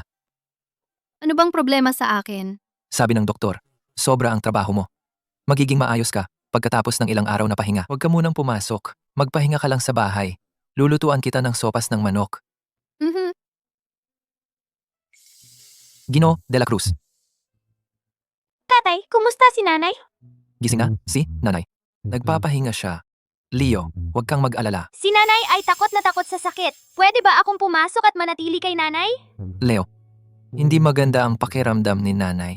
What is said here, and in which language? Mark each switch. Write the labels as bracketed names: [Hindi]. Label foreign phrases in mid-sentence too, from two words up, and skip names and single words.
[Filipino] Ano bang problema sa akin? Sabi ng doktor, sobra ang trabaho mo. Magiging maayos ka pagkatapos ng ilang araw na pahinga. Huwag ka munang pumasok. Magpahinga ka lang sa bahay. Lulutuan kita ng sopas ng manok. Gino de la Cruz. Tatay, kumusta si nanay? Gising na? Si nanay. Nagpapahinga siya. Leo, huwag kang mag-alala. Si nanay ay takot na takot sa sakit. Pwede ba akong pumasok at manatili kay nanay? Leo, hindi maganda ang pakiramdam ni nanay.